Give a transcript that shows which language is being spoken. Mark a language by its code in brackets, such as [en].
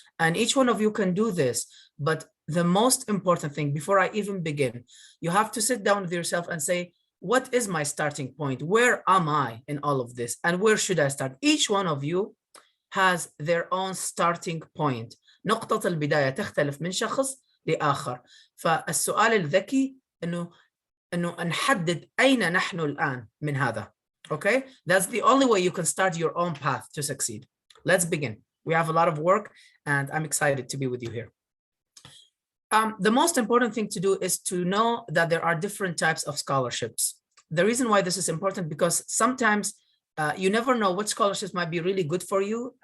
[en] And each one of you can do this. But the most important thing, before I even begin, you have to sit down with yourself and say, what is my starting point? Where am I in all of this? And where should I start? Each one of you has their own starting point. [ar] نقطة البداية تختلف من شخص لآخر. فالسؤال الذكي إنه نحدد أين نحن الآن من هذا. [en] Okay, that's the only way you can start your own path to succeed. Let's begin. We have a lot of work, and I'm excited to be with you here. The most important thing to do is to know that there are different types of scholarships. The reason why this is important, because sometimes you never know what scholarships might be really good for you.